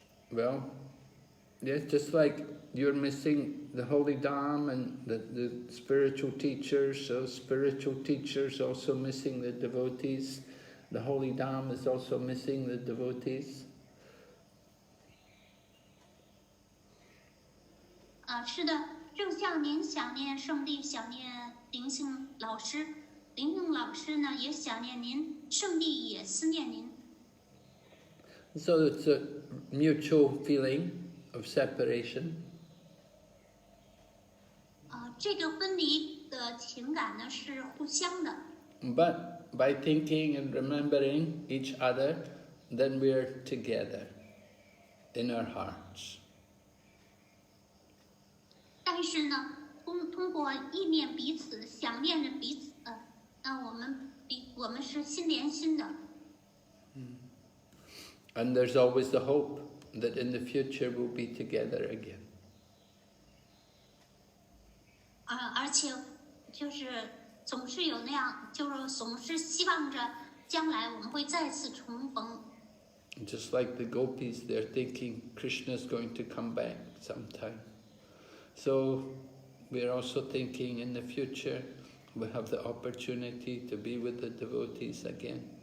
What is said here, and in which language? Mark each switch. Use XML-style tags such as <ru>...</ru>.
<en>Well, yes, just like you're missing the holy dam and the spiritual teachers, so spiritual teachers also missing the devotees. The holy dam is also missing the devotees.</en> <zh>是的，正像您想念圣地，想念灵性老师，灵性老师呢也想念您，圣地也思念您。</zh> <en>So it's a mutual feeling of separation.</en> <zh>这个分离的情感呢是互相的。</zh> <en>But by thinking and remembering each other, then we're together in our hearts.</en> <zh>但是呢，通过意念彼此，想念着彼此，那我们是心连心的。</zh> <en>And there's always the hope that in the future we'll be together again.</en> <zh>而且就是总是有那样，就是总是希望着将来我们会再次重逢。</zh> <en>Just like the Gopis, they're thinking Krishna's going to come back sometime. So we're also thinking in the future we have the opportunity to be with the devotees again.</en>